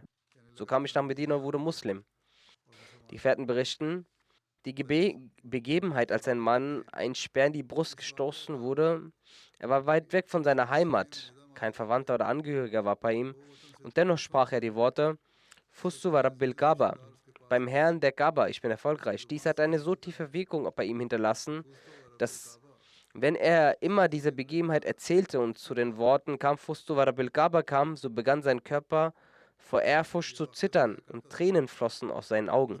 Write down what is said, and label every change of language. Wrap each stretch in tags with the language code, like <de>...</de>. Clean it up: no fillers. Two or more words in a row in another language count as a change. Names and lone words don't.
<de>So kam ich nach Medina und wurde Muslim. Die Gefährten berichten, die Begebenheit, als ein Mann ein Speer in die Brust gestoßen wurde, er war weit weg von seiner Heimat, kein Verwandter oder Angehöriger war bei ihm, und dennoch sprach er die Worte:</de> <ar>فزت ورب الكعبة,</ar> <de>beim Herrn der Kaaba, ich bin erfolgreich. Dies hat eine so tiefe Wirkung bei ihm hinterlassen, dass, wenn er immer diese Begebenheit erzählte und zu den Worten kam,</de> <ar>فزت ورب الكعبة</ar> <de>kam, so begann sein Körper vor Ehrfurcht zu zittern und Tränen flossen aus seinen Augen.</de>